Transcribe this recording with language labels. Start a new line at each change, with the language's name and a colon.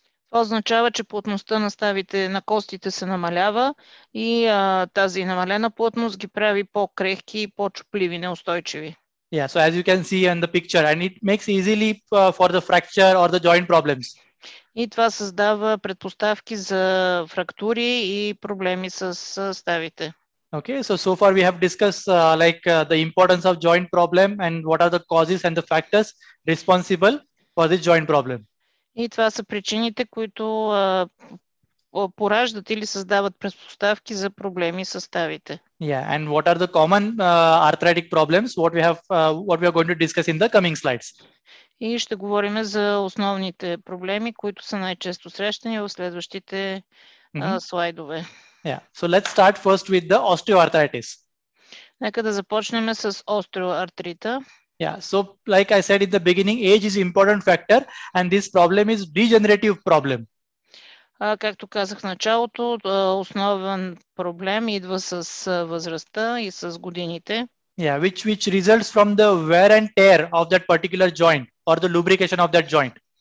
Bulgarian: Това означава, че плътността на ставите на костите се намалява и тази намалена плътност ги прави по-крехки, по-чупливи, неустойчиви.
English: Yeah, so as you can see in the picture, and it makes easily for the fracture or the joint problems.
Bulgarian: И това създава предпоставки за фрактури и проблеми с ставите.
English: Okay, so far we have discussed the importance of joint problem and what are the causes and the factors responsible for this joint problem.
Bulgarian: И това са причините, които пораждат или създават предпоставки за проблеми с ставите.
English: Yeah, and what are the common arthritic problems? What we are going to discuss in the coming slides.
Bulgarian: И ще говорим за основните проблеми, които са най-често срещани в следващите слайдове.
English: Yeah, so let's start first with the osteoarthritis.
Bulgarian: Нека да започнем с остеоартрита.
English: Yeah, so like I said in the beginning, age is important factor and this problem is degenerative problem.
Bulgarian: Както казах в началото, основен проблем идва с възрастта и с годините.
English: Yeah, which results from the wear and tear of that particular joint or the lubrication of that joint.